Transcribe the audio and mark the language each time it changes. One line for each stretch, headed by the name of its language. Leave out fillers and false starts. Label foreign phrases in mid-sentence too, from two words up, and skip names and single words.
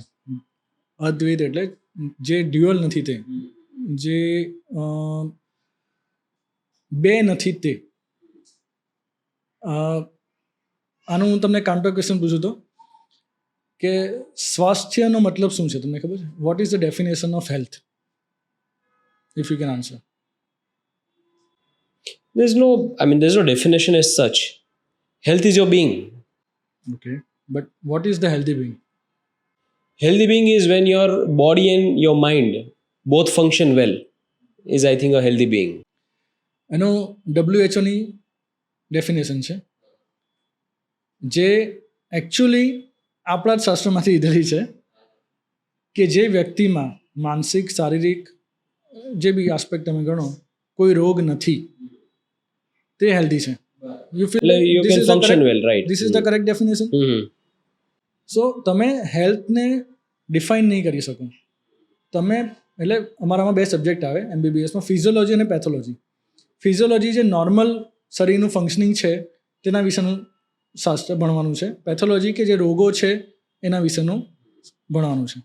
Gujarati: અદ્વૈત એટલે જે ડ્યુઅલ નથી તે, જે બે નથી તે. આનું હું તમને
English: counter question
Gujarati: પૂછું તો કે સ્વાસ્થ્યનો મતલબ શું છે તમને ખબર છે?
English: What is the definition of health? If you can answer. there's no definition as such. Health is your being. Okay, but what is the healthy being? Healthy being is when your body and your mind both function well, is I think a healthy being.
Gujarati: એનો WHOની ડેફિનેશન છે, જે એકચ્યુઅલી આપણા જ શાસ્ત્રમાંથી લીધેલી છે, કે જે વ્યક્તિમાં માનસિક, શારીરિક જે બી આસ્પેક્ટ તમે ગણો, કોઈ રોગ નથી, તે હેલ્ધી છે.
English: You feel You can function well, right? This is the correct definition.
Gujarati: સો તમે હેલ્થને ડિફાઇન નહીં કરી શકો. તમે એટલે અમારામાં બે સબ્જેક્ટ આવે MBBSમાં, ફિઝિયોલોજી અને પેથોલોજી. ફિઝિયોલોજી જે નોર્મલ શરીરનું ફંક્શનિંગ છે તેના વિશેનું શાસ્ત્ર ભણવાનું છે. પેથોલોજી કે જે રોગો છે એના વિશેનું ભણવાનું છે.